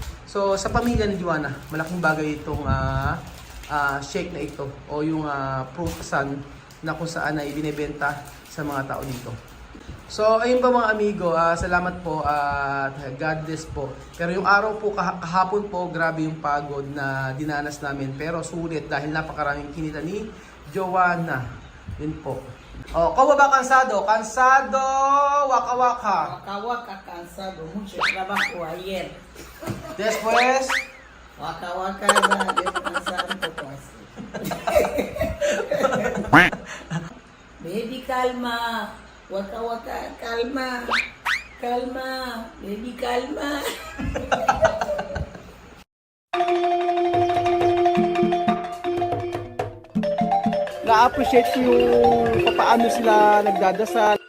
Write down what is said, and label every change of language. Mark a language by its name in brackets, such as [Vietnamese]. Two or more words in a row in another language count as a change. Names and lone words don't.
[Filipino] So sa pamilya ni Joanna, malaking bagay itong shake na ito o yung prutasan na kung saan ay binebenta sa mga tao dito. So, ayun pa mga amigo, salamat po at [English] God bless [Filipino] po. Pero yung araw po, kahapon po, grabe yung pagod na dinanas namin. Pero sulit dahil napakaraming kinita ni Joanna. Yun po. [Spanish] Oh, ¿cómo va cansado? Cansado, waka waka. Waka waka, cansado, mucho trabajo ayer. Después, Waka waka, descansar un poco así. Baby, calma. Waka waka, calma. Calma. Baby, calma. [Filipino] na-appreciate ko yung paano sila nagdadasal,